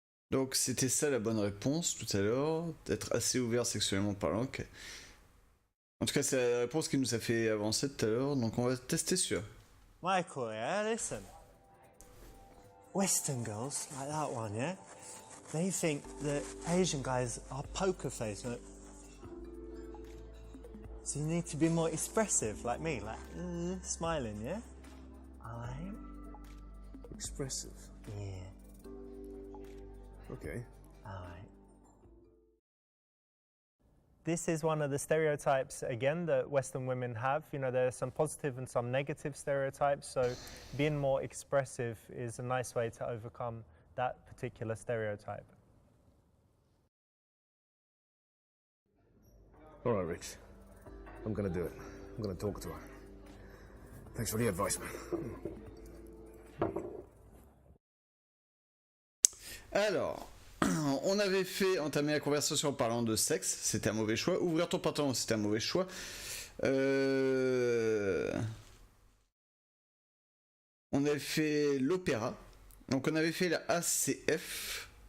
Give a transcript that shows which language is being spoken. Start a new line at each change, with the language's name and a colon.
French: Donc c'était ça la bonne réponse tout à l'heure, d'être assez ouvert sexuellement parlant. En tout cas c'est la réponse qui nous a fait avancer tout à l'heure, donc on va tester sûr.
English: Michael, yeah, listen. Western girls, like that one, yeah? They think that Asian guys are poker face. Right? So you need to be more expressive, like me, like smiling, yeah? Alright? Expressive. Yeah, Okay. alright. This is one of the stereotypes, again, that Western women have. You know, there are some positive and some negative stereotypes, so being more expressive is a nice way to overcome that particular stereotype. All right, Rich. I'm gonna do it. I'm gonna talk to her. Thanks for the advice, man.
French: Alors, on avait fait entamer la conversation en parlant de sexe, c'était un mauvais choix. Ouvrir ton pantalon, c'était un mauvais choix. On avait fait l'opéra. Donc on avait fait la ACF.